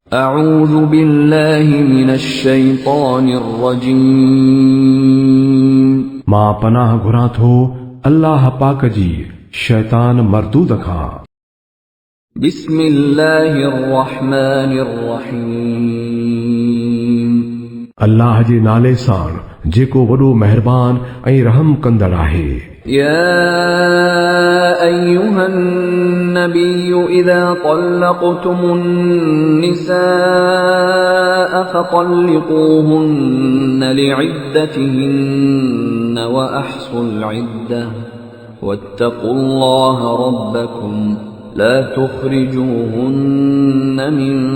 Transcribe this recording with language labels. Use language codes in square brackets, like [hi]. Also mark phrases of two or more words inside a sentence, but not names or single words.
[ar] أعوذ بالله من الشيطان الرجيم [sd] मां पनाह घुरां थो अल्लाह पाक जी शैतान मरदूद खां। [ar] بسم الله الرحمن الرحيم [sd] अल्लाह जे नाले सां जेको वॾो महिरबान ऐं रहम कंदड़ आहे। [ar] يا أيها النبي إذا طلقتم النساء فطلقوهن لعدتهن وأحصوا العدة واتقوا الله ربكم لا تخرجوهن من